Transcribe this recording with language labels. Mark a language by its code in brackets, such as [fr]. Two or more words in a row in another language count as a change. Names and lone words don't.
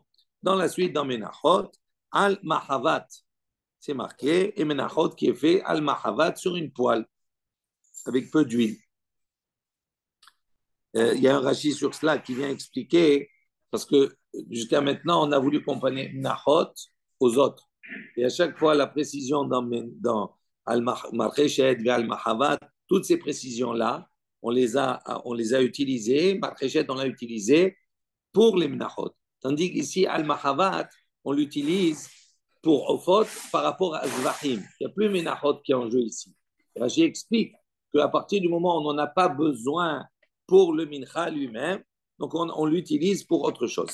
[fr] Dans la suite, dans Menachot, al-mahavat, c'est marqué, et Menachot qui est fait al-mahavat sur une poêle, avec peu d'huile. Il y a un Rashi sur cela qui vient expliquer, parce que jusqu'à maintenant, on a voulu comparer Menachot aux autres. Et à chaque fois, la précision dans [he] על המרחשת, על המחבת, [fr] toutes ces précisions-là, on les a utilisées. Marchéchet, on l'a utilisé pour les Menachot. Tandis qu'ici, al-mahavat, on l'utilise pour Ofot par rapport à Zvahim. Il n'y a plus Menachot qui est en jeu ici. Rashi explique qu'à partir du moment où on n'en a pas besoin pour le mincha lui-même, donc on l'utilise pour autre chose.